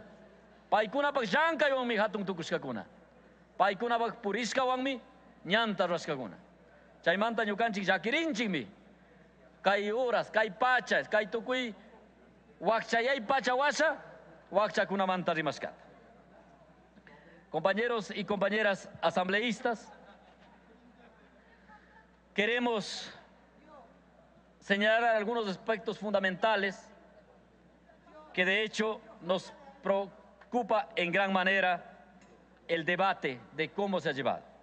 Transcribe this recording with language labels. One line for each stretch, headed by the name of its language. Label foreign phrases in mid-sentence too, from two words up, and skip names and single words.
Quechua: Paykunapak llankaywanmi hatun tukushkakuna. Paykunapak purishkawanmi ñanta rurashkakuna. Chaymanta ñukanchik llakirinchikmi kay horas, kay pacha, kay tukuy wakchayay pacha washa wakchakunamanta rimashkata.
Spanish: Compañeros y compañeras asambleístas, queremos señalar algunos aspectos fundamentales que de hecho nos preocupa en gran manera el debate de cómo se ha llevado.